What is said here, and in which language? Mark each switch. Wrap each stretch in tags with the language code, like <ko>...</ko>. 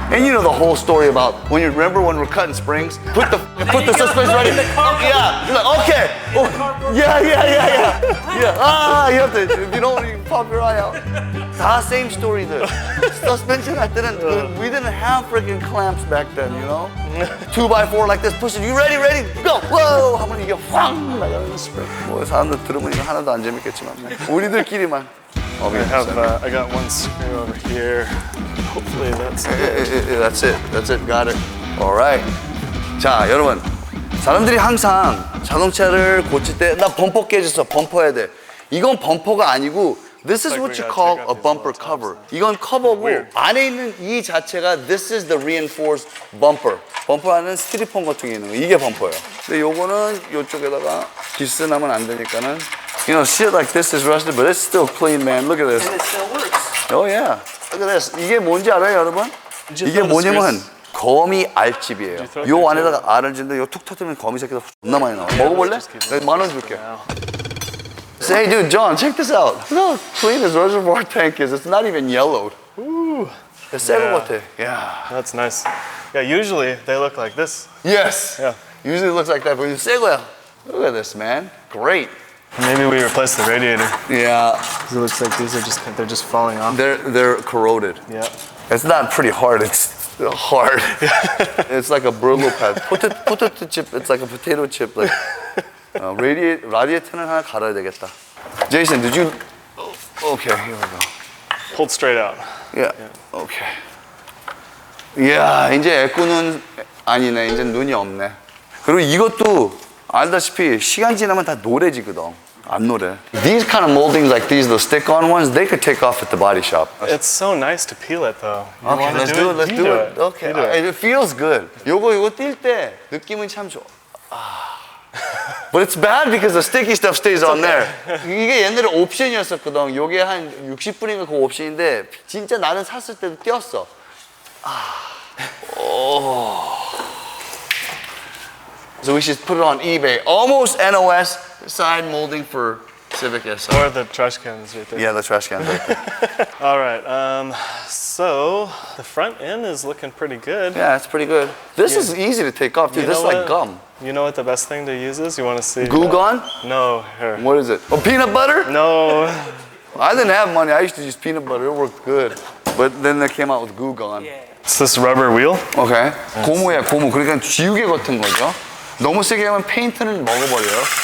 <en>And you know the whole story about when you remember when we're cutting springs, put the suspension right in. Yeah, you're like, okay. Oh, yeah. Yeah. You have to, if you don't, you pop your eye out. 다 same story들. Suspension</en> <ko>할 때는</ko> <en>we didn't have freaking clamps back then, you know? 2x4 like this, push it. You ready? Go! Whoa!</en> <ko>하면 이게 확 나가는 스프링. 뭐 사람들 들으면 이거 하나도 안 재밌겠지만 우리들끼리만.</ko> <en>I got one screw over here. Hopefully that's it. That's it. Got it. Alright.</en> <ko>자, 여러분. 사람들이 항상 자동차를 고칠 때 나 범퍼 깨졌어. 범퍼 해야 돼. 이건 범퍼가 아니고</ko> <en>This is what you call a bumper cover.</en> <ko>이건 커버고 안에 있는 이 자체가</ko> <en>This is the reinforced bumper.</en> <ko>범퍼 안에는 스티로폼 같은 게 있는 거. 이게 범퍼예요. 근데 요거는 요쪽에다가 기스 나면 안 되니까는</ko> <en>You know, shit like this is rusted, but it's still clean, man. Look at this. And it still works. Oh yeah. Look at this.</en> <ko>이게 뭔지 알아요, 여러분? 이게 뭐냐면 거미 알집이에요. 요 안에다가 알을 짓는데 요 툭 터뜨리면 거미 새끼가 존나 많이 나와. 먹어볼래? 내가 10,000원 줄게.</ko> <en>Say, hey, dude, John, check this out. Look how clean this reservoir tank is. It's not even yellowed. Ooh.</en> <ko>새 거 같아. Yeah.</ko> <en>That's nice. Yeah, usually they look like this. Yes. Yeah. Usually it looks like that, but it's</en> <ko>새 거야.</ko> <en>Look at this, man. Great. Maybe we replaced the radiator. Yeah. It looks like these are just falling off. They're corroded. Yeah. It's not pretty hard. It's hard. It's like a Brillo pad. Potato chip. It's like a potato chip.</en> <ko>Like radiator는 하나 갈아야 되겠다.</ko> <en>Jason, did you? Okay, here we go. Hold straight out. Yeah. Okay.</en> <ko>이야, 이제 애꾸는 아니네. 이제 눈이 없네. 그리고 이것도 알다시피 시간 지나면 다 노래지거든. 안 노래.</ko> <en>These kind of moldings like these, the stick-on ones, they could take off at the body shop. It's so nice to peel it though. You Okay, wanna let's do it. Let's You do it. Okay, You do it. it feels good.</en> <ko>요거 뛸 때 느낌은 참 좋아.</ko> <en>But it's bad because the sticky stuff stays on there.</en> <ko>이게 옛날에 옵션이었었거든. 요게 한 60분인가 그 옵션인데 진짜 나는 샀을 때도 뛰었어.</ko> <en>So we should put it on eBay. Almost NOS side molding for Civic Si. Or the trash cans right there. Yeah, the trash can right there. All right. So the front end is looking pretty good. Yeah, it's pretty good. This is easy to take off, dude. This is like gum. You know what the best thing to use is? You want to see? Goo gone? No. Here. What is it? Oh, peanut butter? No. I didn't have money. I used to use peanut butter. It worked good. But then they came out with Goo gone. It's this rubber wheel.</en> <ko>Okay. 고무야, 고무. 그러니까 지우개 같은 거죠. 너무 세게 하면 페인트는 먹어버려요.</ko>